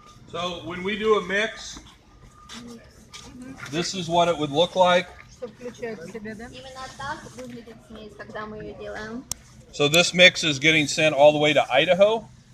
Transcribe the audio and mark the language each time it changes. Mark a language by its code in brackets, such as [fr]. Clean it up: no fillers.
[en] So when we do a mix, this is what it would look like. [ru] Что включает в себя, да? Именно так выглядит смесь, когда мы ее делаем. [en] So this mix is getting sent all the way to Idaho.